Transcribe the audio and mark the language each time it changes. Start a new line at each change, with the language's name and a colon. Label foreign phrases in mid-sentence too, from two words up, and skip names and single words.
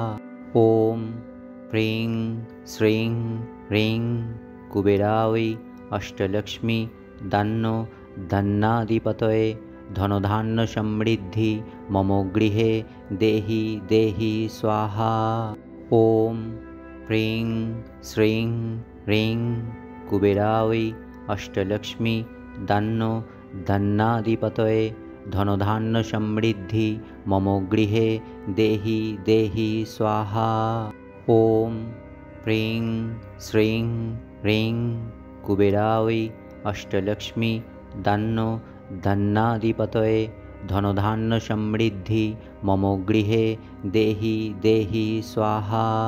Sanskrit: ওম প্রিং শ্রীং হ্রিং কুবেরায় অষ্টলক্ষ্মী দান্ন ধন্নাধিপতয়ে ধনধান্য সমৃদ্ধি মম গৃহে দেহি দেহি স্বাহা। ওম প্রিং শ্রীং হ্রিং কুবেরায় অষ্টলক্ষ্মী দান্ন धन्नाधिपतये धनधान्य समृद्धि मम गृहे देहि देहि स्वाहा। ओम प्रीं श्रीं ह्रीं कुबेराय अष्टलक्ष्मी दान्नो धन्नाधिपतये धनधान्य समृद्धि मम गृहे देहि देहि स्वाहा।